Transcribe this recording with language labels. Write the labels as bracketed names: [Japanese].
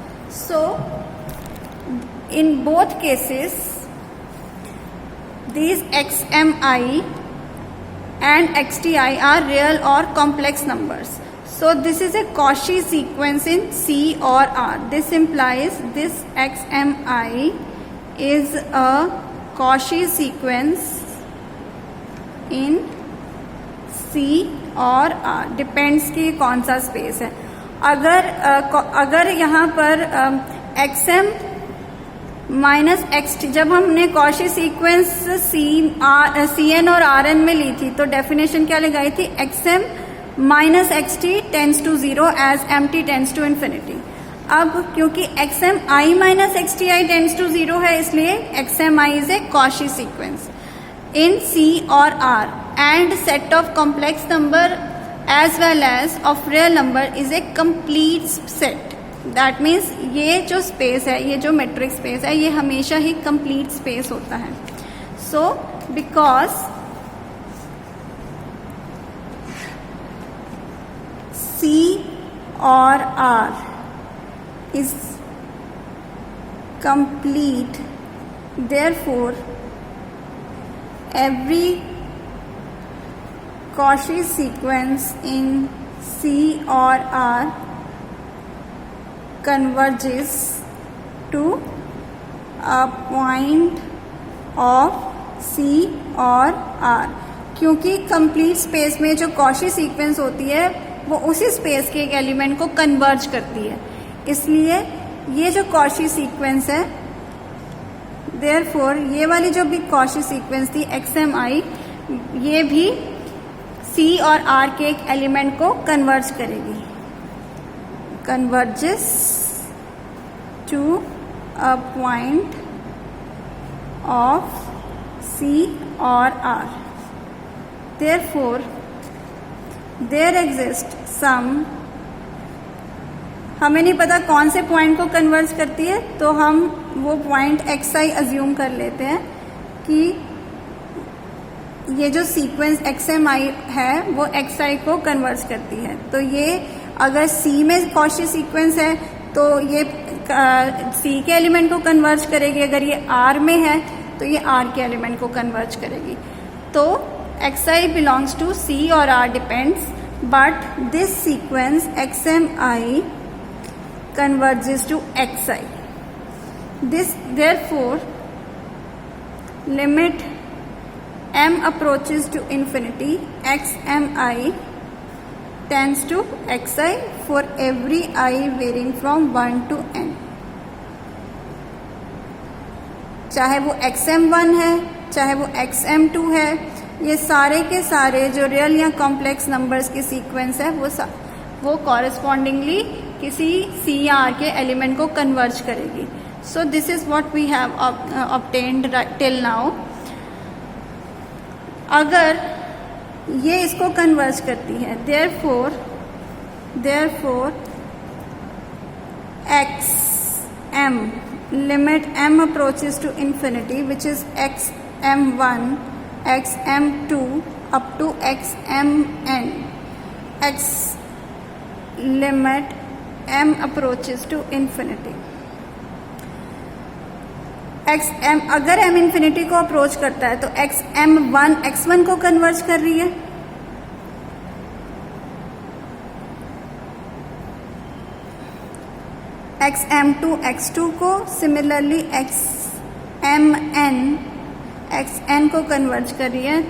[English] So in both cases, these xmi and xti are real or complex numbers. So this is a Cauchy sequence in C or R. This implies this xmi is a Cauchy sequence in C [Hindi] और [English] R. [Hindi] Depends कि कौन सा space है. अगर यहाँ पर xm minus xt, जब हमने कॉशी सीक्वेंस Cn और Rn में ली थी तो डेफिनेशन क्या लगाई थी? [English] xm minus xt tends to 0 as mt tends to infinity. [Hindi] अब क्योंकि [English] xm I minus xt I tends to 0 है, इसलिए xm I is a Cauchy sequence in C और R, and set of complex number as well as of real number is a complete set. [Hindi] That means ये जो space है, ये जो metric space है, ये हमेशा ही कंप्लीट स्पेस होता है. [English] so because C [Hindi] और [English] R is complete, therefore every Cauchy sequence in C or R converges to a point of C [Hindi] और [English] R. [Hindi] क्योंकि कंप्लीट स्पेस में जो Cauchy सीक्वेंस होती है वो उसी स्पेस के एक एलिमेंट को कन्वर्ज करती है, इसलिए ये जो Cauchy सीक्वेंस है, देयरफॉर ये वाली जो भी Cauchy सीक्वेंस थी xmi, ये भी C और R के एक एलिमेंट को कन्वर्ज करेगी. [English] converges to a point of C [Hindi] और [English] R. Therefore, there exists some, [Hindi] हमें नहीं पता कौन से पॉइंट को कन्वर्ज करती है, तो हम वो पॉइंट xi अज्यूम कर लेते हैं कि ये जो सीक्वेंस xmi है वो xi को कन्वर्ज करती है. तो ये अगर C में Cauchy सीक्वेंस है तो ये C के एलिमेंट को कन्वर्ज करेगी, अगर ये R में है तो ये R के एलिमेंट को कन्वर्ज करेगी. [English] तो xi belongs to C or R depends, but this sequence xmi converges to xi. This therefore limit m approaches to infinity, xmi tends to xi for every I varying from 1 to n. [Hindi] चाहे वो xm1 है, चाहे वो xm2 है, ये सारे के सारे जो रियल या कॉम्प्लेक्स नंबर्स की सीक्वेंस है वो कॉरेस्पॉन्डिंगली किसी सी या आर के एलिमेंट को कन्वर्ज करेगी. [English] So this is what we have obtained till now. [Hindi] अगर ये इसको कन्वर्ज करती है, [English] Therefore x m limit m approaches to infinity which is xm1 xm2 up to xmn. x limit m approaches to infinity. [Hindi] xm अगर m infinity को approach करता है तो xm1 x1 को कन्वर्ज कर रही है. xm2 x2 को, सिमिलरली xn को कन्वर्ज कर रही है.